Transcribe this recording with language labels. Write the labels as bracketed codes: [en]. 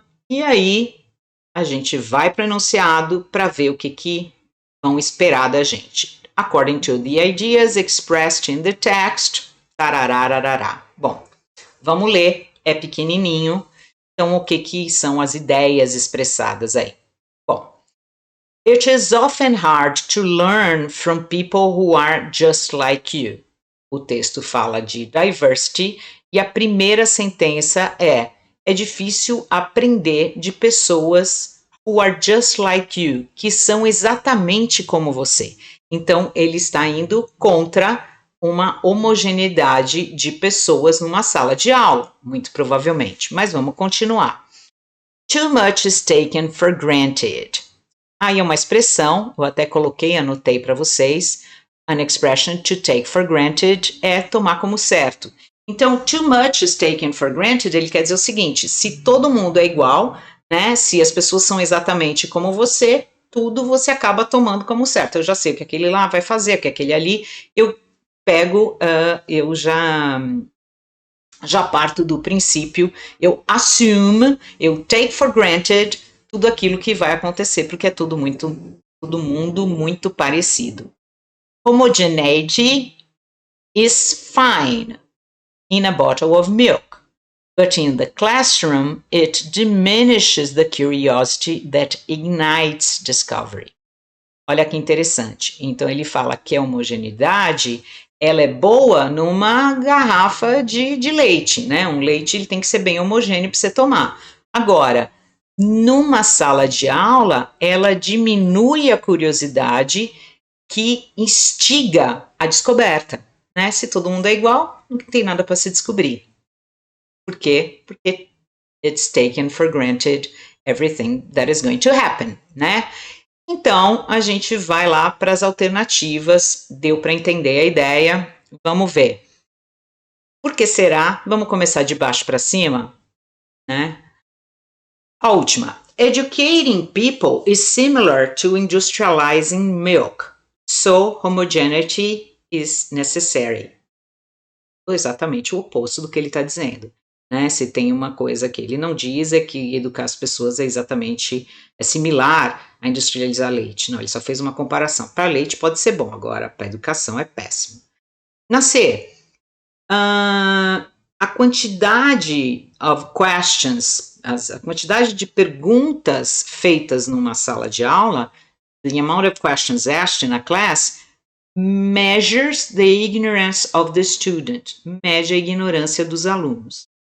[pt] E aí, a gente vai para o enunciado para ver o que vão esperar da gente. [en] According to the ideas expressed in the text, tararararará. [pt] Bom, vamos ler, é pequenininho. Então, o que são as ideias expressadas aí? Bom, [en] it is often hard to learn from people who are just like you. [pt] O texto fala de diversity e a primeira sentença é difícil aprender de pessoas [en] who are just like you, [pt] que são exatamente como você. Então, ele está indo contra uma homogeneidade de pessoas numa sala de aula, muito provavelmente. Mas vamos continuar. [en] Too much is taken for granted. [pt] Aí é uma expressão, eu até anotei para vocês. [en] An expression to take for granted [pt] é tomar como certo. Então, [en] too much is taken for granted, [pt] ele quer dizer o seguinte, se todo mundo é igual, né, se as pessoas são exatamente como você, tudo você acaba tomando como certo. Eu já sei o que aquele lá vai fazer, o que aquele ali, eu pego, eu já parto do princípio, eu assume, eu [en] take for granted [pt] tudo aquilo que vai acontecer, porque é todo mundo muito parecido. [en] Homogeneity is fine in a bottle of milk, but in the classroom it diminishes the curiosity that ignites discovery. [pt] Olha que interessante. Então ele fala que a homogeneidade ela é boa numa garrafa de leite, né? Um leite ele tem que ser bem homogêneo para você tomar. Agora, numa sala de aula, ela diminui a curiosidade que instiga a descoberta, né? Se todo mundo é igual, não tem nada para se descobrir. Por quê? Porque [en] it's taken for granted everything that is going to happen, [pt] né? Então, a gente vai lá para as alternativas, deu para entender a ideia, vamos ver. Por que será? Vamos começar de baixo para cima, né? A última. [en] Educating people is similar to industrializing milk, so homogeneity is necessary. [pt] Exatamente o oposto do que ele está dizendo. Né? Se tem uma coisa que ele não diz é que educar as pessoas é similar a industrializar leite. Não, ele só fez uma comparação. Para leite pode ser bom, agora para educação é péssimo. Na C, a quantidade of questions, a quantidade de perguntas feitas numa sala de aula, [en] the amount of questions asked in a class, measures the ignorance of the student, [pt] mede a ignorância dos alunos.